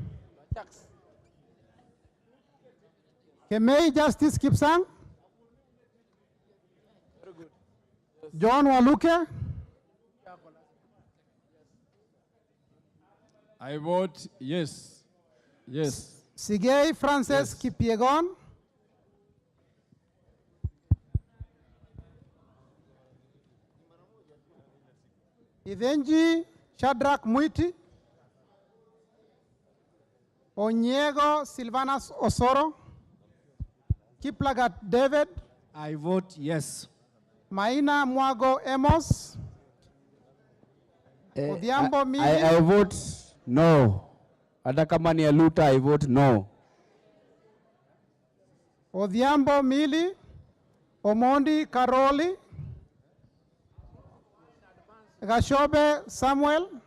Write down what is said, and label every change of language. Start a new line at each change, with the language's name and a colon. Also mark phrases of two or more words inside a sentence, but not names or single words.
English: Kemei Justice Kipsang. Very good. John Waluke. I vote yes. Yes. Sigei Frances Kipiegon. Ivenji Shadrach Muiti. Onyego Silvanas Osoro. Kiplagat David. I vote yes. Maina Mwago Amos. Odhiambo Mili. I vote no.
Swahili: Hata kama ni Aluta,
English: I vote no. Odhiambo Mili. Omondi Karoli. Gashobe Samuel.